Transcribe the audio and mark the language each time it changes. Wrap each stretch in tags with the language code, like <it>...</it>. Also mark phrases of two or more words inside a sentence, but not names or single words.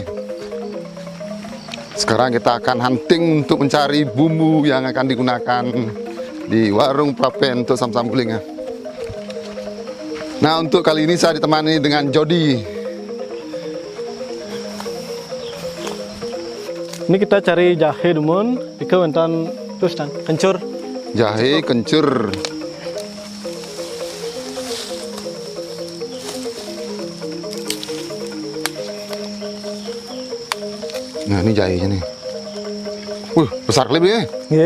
<id>Sekarang kita akan hunting untuk mencari bumbu yang akan digunakan di warung prapen untuk sam-sam guling ya. Nah, untuk kali ini saya ditemani dengan Jody. Ini kita cari jahe</id> <ban>dumun, ika wentan</ban> <id>terus dan kencur. Jahe kencur. Nah, ini jahenya nih. Besar kali ya. Nggih.</id>